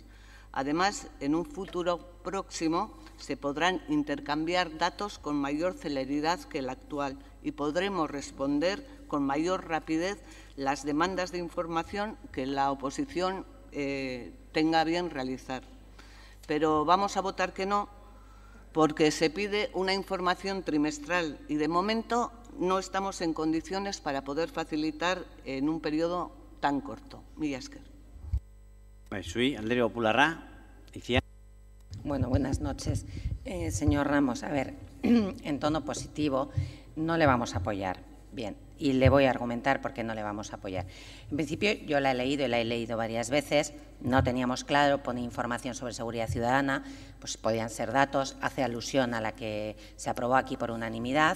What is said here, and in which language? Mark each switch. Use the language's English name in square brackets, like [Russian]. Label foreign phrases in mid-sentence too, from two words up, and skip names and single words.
[Spanish] Además, en un futuro próximo se podrán intercambiar datos con mayor celeridad que el actual y podremos responder con mayor rapidez las demandas de información que la oposición tenga a bien realizar. Pero vamos a votar que no, porque se pide una información trimestral y, de momento, no estamos en condiciones para poder facilitar en un periodo tan corto. [Basque] Mila esker. Zui, Alderdi Popularra. [Spanish] Bueno, buenas noches. Señor Ramos, a ver, en tono positivo, no le vamos a apoyar. Bien, y le voy a argumentar por qué no le vamos a apoyar. En principio, yo la he leído y la he leído varias veces, no teníamos claro, pone información sobre seguridad ciudadana, pues podían ser datos, hace alusión a la que se aprobó aquí por unanimidad.